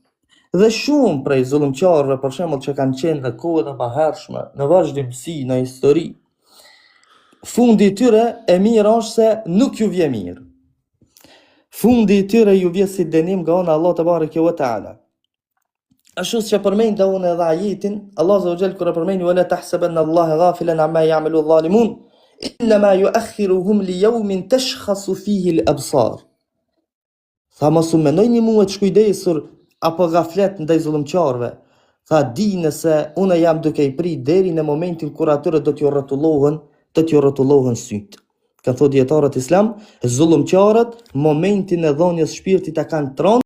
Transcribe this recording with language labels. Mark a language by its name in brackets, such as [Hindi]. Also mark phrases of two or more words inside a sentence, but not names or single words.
[Albanian] Dhe shumë prej zullumçarëve, për shembull, që kanë qenë në kohën e mëhershme, në vazhdimsi, në histori, fundi i tyre e mirë është se nuk ju vje mirë. Fundi i tyre ju vje si dënim nga ona [Arabic] الله تبارك وتعالى. [Albanian] Ashtu që përmend unë edhe ajetin, [Arabic] الله عز وجل [Albanian] kur e përmend [Arabic] ولا تحسبن الله غافلا عما يعمل الظالمون إنما يؤخرهم ليوم تشخص فيه الأبصار. [Albanian] Tha mos u mendojni mua të shkujdesur apo gaflet ndaj zullumçarëve. Tha dini se unë jam duke i prit deri në momentin kur atyre do t'ju rrotullohen syt. Ka thënë dietarët islam, zullumçarët momentin e dhënies shpirtit e kanë tron